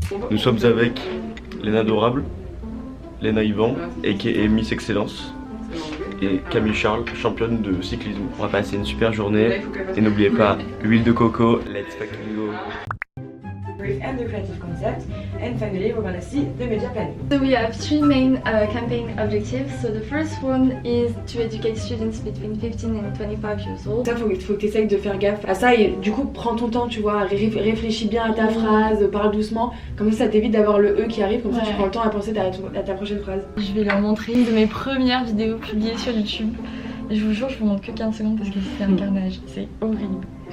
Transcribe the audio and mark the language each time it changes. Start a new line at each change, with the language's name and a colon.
French: Nous sommes avec Léna Adorable, Léna Yvan, aka Miss Excellence, et Camille Charles, championne de cyclisme. On va passer une super journée et n'oubliez pas, l'huile de coco,
English: let's fucking go! And the creative concept, and finally we're gonna see the media planning. So we have three main campaign objectives. So the first one is to educate students between 15 and 25 years old.
French: Ça, faut que tu essayes de faire gaffe à ça et du coup prends ton temps, tu vois, réfléchis bien à ta phrase, parle doucement, comme ça t'évite d'avoir le E qui arrive, comme ça tu prends le temps à penser à ta prochaine phrase. Je vais leur montrer une de mes premières vidéos publiées sur YouTube. Je vous jure, je vous montre que 15 secondes parce que c'est un carnage, c'est horrible.